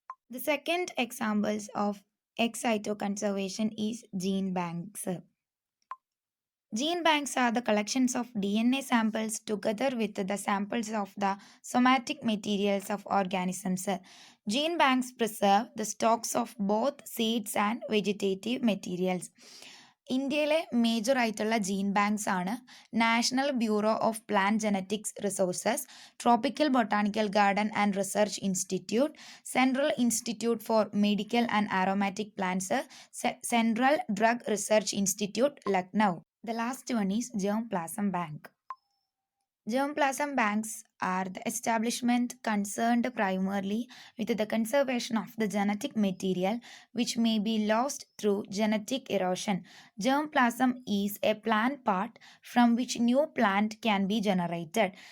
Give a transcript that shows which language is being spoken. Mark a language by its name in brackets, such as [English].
[English] The second examples of ex-situ conservation is gene banks. Gene banks are the collections of DNA samples together with the samples of the somatic materials of organisms. Gene banks preserve the stocks of both seeds and vegetative materials. [Malayalam] ഇന്ത്യയിലെ major ആയിട്ടുള്ള gene banks ആണ് national bureau of plant genetics resources, tropical botanical garden and research institute, central institute four medical and aromatic plants, central drug research institute, Lucknow. [English] The last one is germplasm bank. Germplasm banks are the establishment concerned primarily with the conservation of the genetic material which may be lost through genetic erosion. Germplasm is a plant part from which new plant can be generated.